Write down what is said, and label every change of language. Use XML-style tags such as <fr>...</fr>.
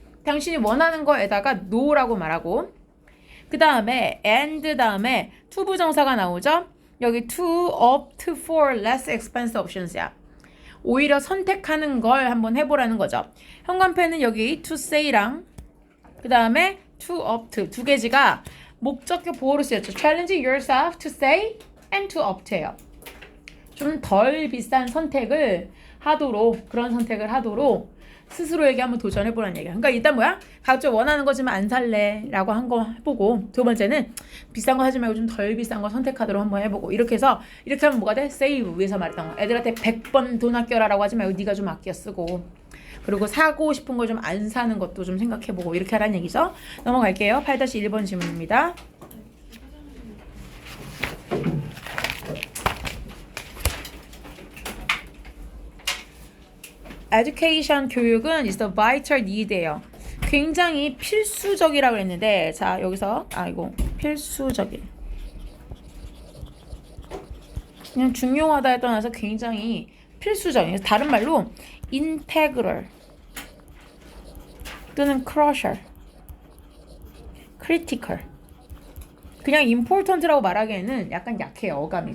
<ko>당신이 원하는 거에다가 no라고 말하고 그 다음에 and 다음에 to 부정사가 나오죠.</ko> <en>여기 to opt for less expensive options야.</en> <ko>오히려 선택하는 걸 한번 해보라는 거죠. 현관펜은 여기</ko> <en>to say</en> <ko>랑 그 다음에</ko> <en>to opt</en> <ko>두 개지가 목적격 보호로 쓰였죠.</ko> <en>Challenge yourself to say and to opt예요.</en> <ko>좀 덜 비싼 선택을 하도록 그런 선택을 하도록 스스로에게 한번 도전해보라는 얘기야. 그러니까 일단 뭐야? 각자 원하는 거지만 안 살래 라고 한 거 해보고 두 번째는 비싼 거 하지 말고 좀 덜 비싼 거 선택하도록 한번 해보고 이렇게 해서 이렇게 하면 뭐가 돼? save 위에서 말했던 거. 애들한테 100번 돈 아껴라 라고 하지 말고 네가 좀 아껴 쓰고 그리고 사고 싶은 거 좀 안 사는 것도 좀 생각해보고 이렇게 하라는 얘기죠. 넘어갈게요. 8-1번 질문입니다.</ko> <en>Education 교육은 is the vital need예요.</en> <ko>굉장히 필수적이라고 했는데 자 여기서 필수적인 그냥 중요하다에 떠나서 굉장히 필수적인 다른 말로 integral 또는 crucial, critical 그냥 important라고 말하기에는 약간 약해요 어감이.</ko>